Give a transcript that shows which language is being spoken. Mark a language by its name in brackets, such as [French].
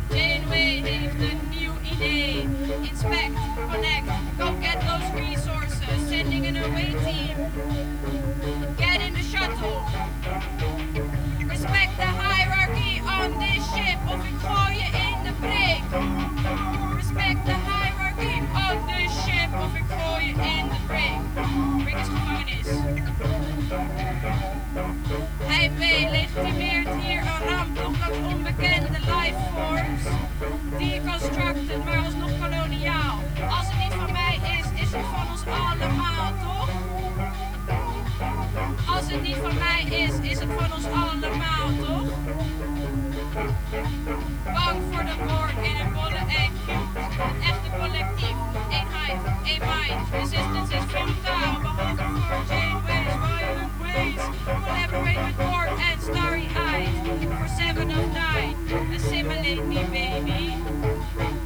[Dutch] Janeway heeft een nieuw idee. [English] Inspect, connect, go get those resources. Sending an away team. Get in the shuttle. Respect the hierarchy on this ship. [Dutch] Of ik gooi je in de brig. [English] Respect the hierarchy on this ship. [Dutch] Of ik gooi je in de brig. Brig is gevangenis. Hij legitimeert hier een ramp, toch als onbekende lifeforms. Deconstructed, maar alsnog koloniaal. Als het niet van mij is, is het van ons allemaal, toch? Als het niet van mij is, is het van ons allemaal, toch? Bang voor de Borg in een bolle EQ. Een echte collectief, één hive, één mind. Resistance is frontaal, behalve voor Janeway's [English] violent ways. Collaborate with Borg and starry-eyed. For 7 of 9, assimilate me, baby.